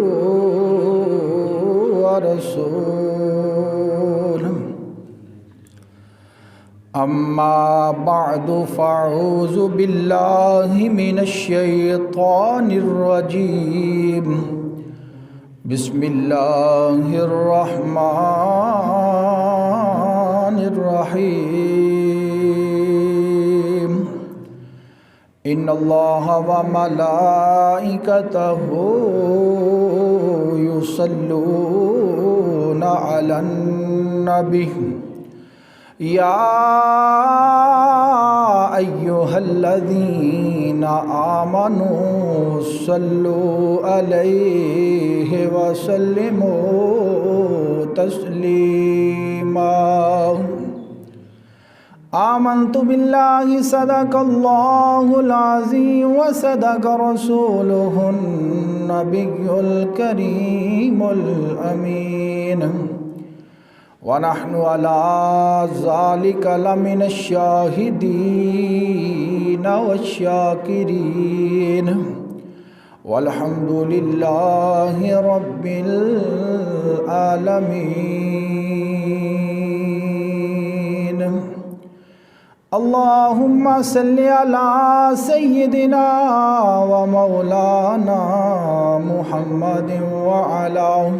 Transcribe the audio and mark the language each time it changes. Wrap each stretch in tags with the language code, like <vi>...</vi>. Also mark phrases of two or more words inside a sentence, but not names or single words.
<ar>ورسوله أما بعد فأعوذ بالله من الشيطان الرجيم بسم الله الرحمن الرحيم إن الله وملائكته يصلون على النبي يا أيها الذين آمنوا صلوا عليه وسلموا تسليما آمنت بالله صدق الله العظيم وصدق رسوله النبي الكريم الأمين ونحن على ذلك لمن الشاهدين والشاكرين والحمد لله رب العالمين اللهم صل على سيدنا ومولانا محمد وعلى</ar>